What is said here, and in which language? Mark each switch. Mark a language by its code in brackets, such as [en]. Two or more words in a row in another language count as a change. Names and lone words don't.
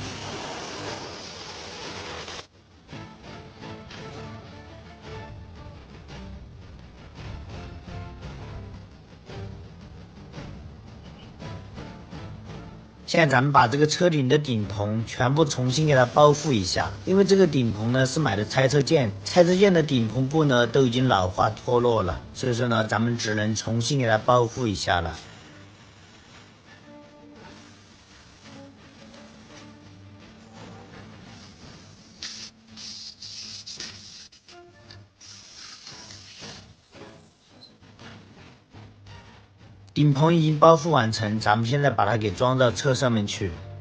[zh] 现在咱們把這個車頂的頂棚全部重新給它包覆一下，因為這個頂棚呢是買的拆車件，拆車件的頂棚部呢都已經老化脫落了，所以說呢咱們只能重新給它包覆一下了。頂棚已經包覆完成，咱們現在把它給裝到車上面去。